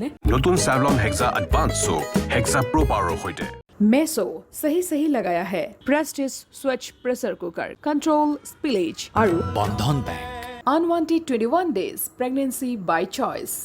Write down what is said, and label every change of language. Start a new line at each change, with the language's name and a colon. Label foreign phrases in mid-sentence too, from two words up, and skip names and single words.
Assamese: নতুন স্যাভলন হেক্সা এডভান্স সোপ হেক্সা প্ৰো পাৱাৰৰ সৈতে
Hindi: मेसो सही सही लगाया है प्रेस्टिज स्वच्छ
English: pressure cooker control spillage
Hindi: और बंधन बैंक
English: अनवांटेड 21 days pregnancy by choice